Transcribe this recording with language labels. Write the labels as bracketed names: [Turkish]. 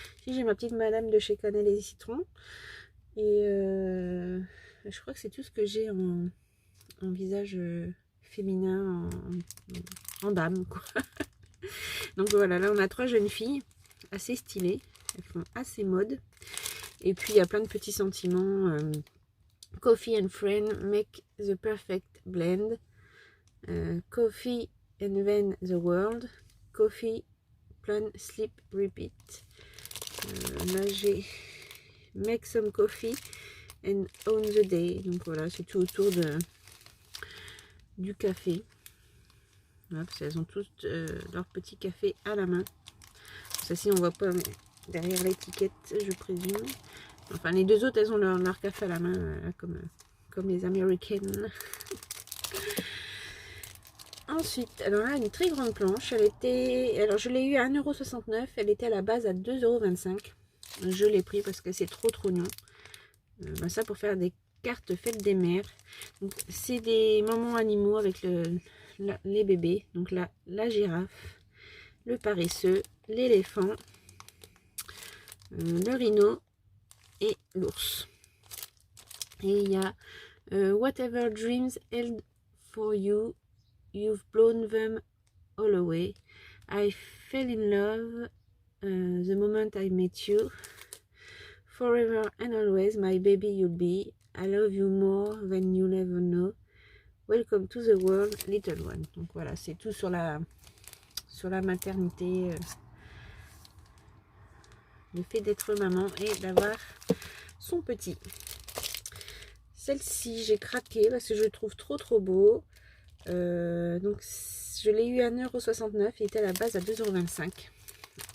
[French] Si, j'ai ma petite madame de chez Cannelle et Citron. Et je crois que c'est tout ce que j'ai en visage féminin, en dame, quoi. Donc voilà, là on a 3 jeunes filles assez stylées. Elles font assez mode. Et puis il y a plein de petits sentiments. [English] Coffee and friend make the perfect blend. Coffee and then the world. Coffee, plan, sleep, repeat. [French] Là j'ai [English] make some coffee and own the day. [French] Donc voilà, c'est tout autour du café. Voilà, parce qu'elles ont toutes leur petit café à la main. Ça, si on voit pas derrière l'étiquette, je présume. Enfin, les deux autres, elles ont leur café à la main, comme les américaines. Ensuite, alors là, une très grande planche. Alors, je l'ai eu à 1,69 €. Elle était à la base à 2,25 €. Je l'ai pris parce que c'est trop mignon. Ça, pour faire des cartes fêtes des mères. C'est des moments animaux avec les bébés. Donc là, la girafe, le paresseux, l'éléphant, le rhino et l'ours. Et il y a [English] Whatever dreams held for you, you've blown them all away. I fell in love the moment I met you. Forever and always, my baby you'll be. I love you more than you'll ever know. Welcome to the world, little one. [French] Donc voilà, c'est tout sur la maternité. Le fait d'être maman et d'avoir son petit. Celle-ci, j'ai craqué parce que je le trouve trop beau. Donc, je l'ai eu à 1,69 €. Il était à la base à 2,25 €.